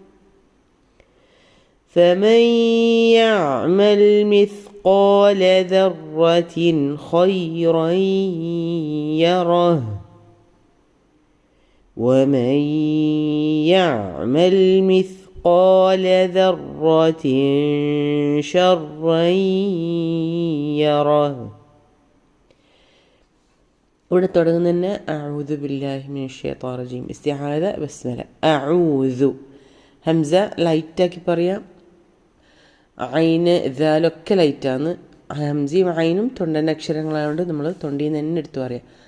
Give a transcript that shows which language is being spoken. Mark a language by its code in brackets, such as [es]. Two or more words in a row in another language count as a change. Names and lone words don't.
[ar] فمن يعمل مثقال ذرة خيرا يره ومن يعمل مثقال ذرة شرا يره. [ml] ഇവിടെ തുടങ്ങുന്ന [ar] أعوذ بالله من الشيطان الرجيم. استعاذة بسملة. [ml] അഊദു ഹംസ ലൈറ്റാക്കി പറയാം. ഐന് ദാലൊക്കെ ലൈറ്റാണ്. ഹംസയും ഐനും തൊണ്ടൻ്റെ അക്ഷരങ്ങളായതുകൊണ്ട് നമ്മൾ തൊണ്ടിയിൽ നിന്ന് തന്നെ എടുത്തു പറയാം.